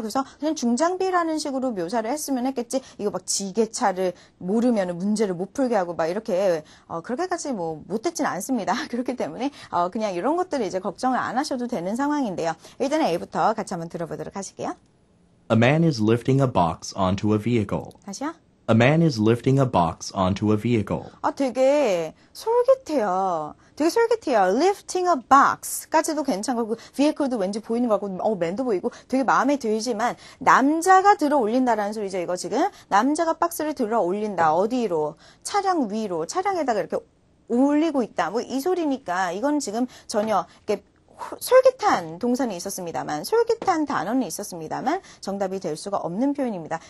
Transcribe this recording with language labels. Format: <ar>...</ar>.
<ko>그래서 그냥 중장비라는 식으로 묘사를 했으면 했겠지. 이거 막 지게차를 모르면 문제를 못 풀게 하고 막 이렇게 그렇게까지 뭐 못했진 않습니다. 그렇기 때문에 그냥 이런 것들을 이제 걱정을 안 하셔도 되는 상황인데요. 일단은 A부터 같이 한번 들어보도록 하실게요.</ko> <en>A man is lifting a box onto a vehicle.</en> <ko>다시요.</ko> <en>A man is lifting a box onto a vehicle.</en> <ko>되게 솔깃해요. 되게 솔깃해요.</ko> <en>Lifting a box</en> <ko>까지도 괜찮고 vehicle도 왠지 보이는 것 같고 man도 보이고 되게 마음에 들지만 남자가 들어 올린다라는 소리죠. 이거 지금 남자가 박스를 들어 올린다. 어디로? 차량 위로. 차량에다가 이렇게 올리고 있다. 뭐 이 소리니까 이건 지금 전혀 이렇게 솔깃한 동사는 있었습니다만 솔깃한 단어는 있었습니다만 정답이 될 수가 없는 표현입니다.</ko>